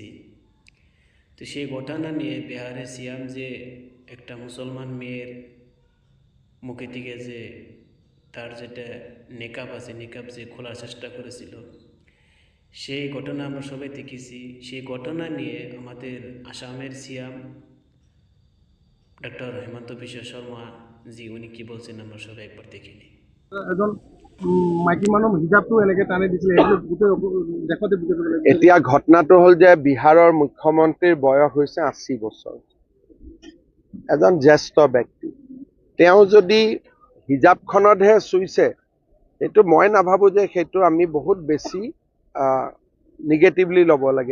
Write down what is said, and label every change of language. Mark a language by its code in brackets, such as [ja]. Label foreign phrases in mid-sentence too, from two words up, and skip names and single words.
[bn] তো সেই ঘটনা নিয়ে বিহারে সিয়াম যে একটা মুসলমান মেয়ের মুখে থেকে যে তার যেটা নেকাব আছে নেকাব যে খোলার চেষ্টা করেছিল, সেই ঘটনা আমরা সবাই দেখেছি। সেই ঘটনা নিয়ে আমাদের আসামের সিয়াম ডক্টর হেমন্ত বিশ্ব শর্মা জি উনি কি বলছেন আমরা সবাই একবার দেখে নিই। [as] এজন মাইকী মানুহ হিজাবটো এনেকে টানি দিছিলে, সেইটো গোটেই দেশতে বুজাবলৈ এতিয়া ঘটনাটো হ'ল যে বিহাৰৰ মুখ্যমন্ত্ৰীৰ বয়স হৈছে ৮০ বছৰ। এজন জ্যেষ্ঠ ব্যক্তি, তেওঁ যদি হিজাবখনতহে চুইছে, সেইটো মই নাভাবো যে সেইটো আমি বহুত বেছি নিগেটিভলি ল'ব লাগে।